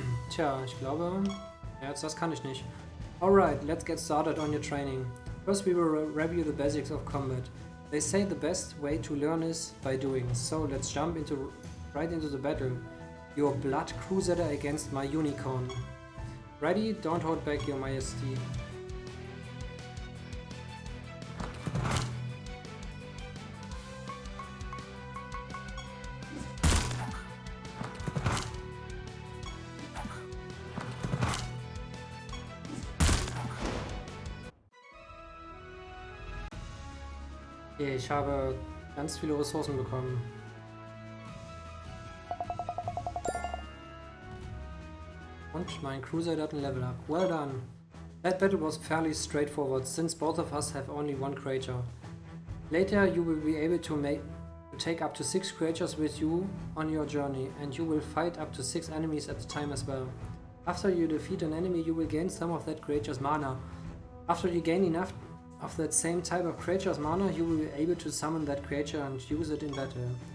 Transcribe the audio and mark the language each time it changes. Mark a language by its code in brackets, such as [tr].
[de] Tja, ich glaube, ja, jetzt das kann ich nicht. [en] Alright, let's get started on your training. First we will review the basics of combat. They say the best way to learn is by doing, so let's jump right into the battle. Your blood crusader against my unicorn. Ready? Don't hold back, your majesty. [de] Okay, ich habe ganz viele Ressourcen bekommen. Und mein Crusader hat ein Level up. [en] Well done. That battle was fairly straightforward, since both of us have only one creature. Later you will be able to take up to 6 creatures with you on your journey, and you will fight up to 6 enemies at a time as well. After you defeat an enemy, you will gain some of that creature's mana. After you gain enough of that same type of creature's mana, you will be able to summon that creature and use it in battle.